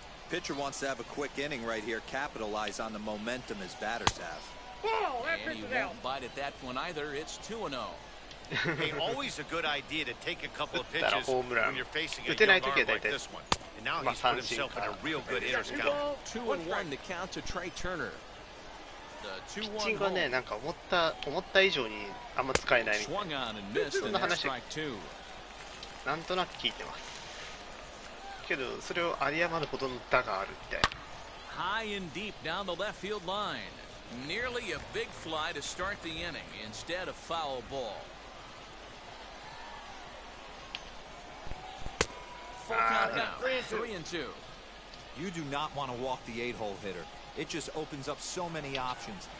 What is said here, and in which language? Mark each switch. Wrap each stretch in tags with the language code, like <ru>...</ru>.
<en>Pitcher wants to have a quick inning right here, capitalize on the momentum his batters have. And he won't bite at that one either. It's 2-0. Hey, always a good idea to take a couple of pitches when you're facing a young arm like this one. And now he's put himself in a real good hitter's count. 2-1 to count to Trey Turner.</en> <ja>ピッチングはね、なんか思った以上にあんま使えないみたいな、そんな話なんとなく聞いてますけど、それを有り余るほどの打があるみたいな。</ja> <en>High and deep down the left field line. Nearly a big fly to start the inning instead of foul ball. Full count now. 3-2. You do not want to walk the 8-hole hitter. It just opens up so many options.</en>